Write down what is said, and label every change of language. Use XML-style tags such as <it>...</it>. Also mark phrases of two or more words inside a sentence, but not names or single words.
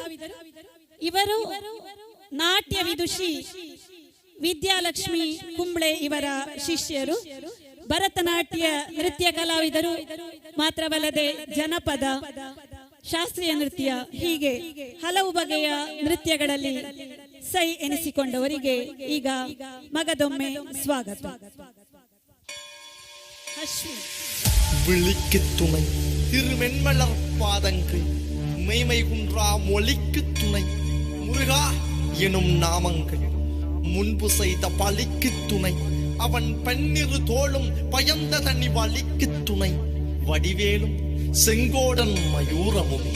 <kn>ಇವರು ನಾಟ್ಯ ವಿದುಷಿ ವಿದ್ಯಾಲಕ್ಷ್ಮಿ ಕುಂಬ್ಳೆ ಇವರ ಶಿಷ್ಯರು. ಭರತನಾಟ್ಯ ನೃತ್ಯ ಕಲಾವಿದರು ಮಾತ್ರವಲ್ಲದೆ ಜನಪದ, ಶಾಸ್ತ್ರೀಯ ನೃತ್ಯ ಹೀಗೆ ಹಲವು ಬಗೆಯ ನೃತ್ಯಗಳಲ್ಲಿ ಸೈ ಎನಿಸಿಕೊಂಡವರಿಗೆ ಈಗ ಮಗದೊಮ್ಮೆ ಸ್ವಾಗತ.</kn> <ta>விழிக்கு துணை திருமென்மலர் பாதங்கள் மெய்மை குன்றா மொழிக்கு துணை முருகா எனும் நாமங்கள் முன்பு செய்த பழிக்கு துணை அவன் பன்னிரு தோளும் பயந்த தனி வலிக்கு துணை வடிவேலும் செங்கோடன் மயூரமும்</ta>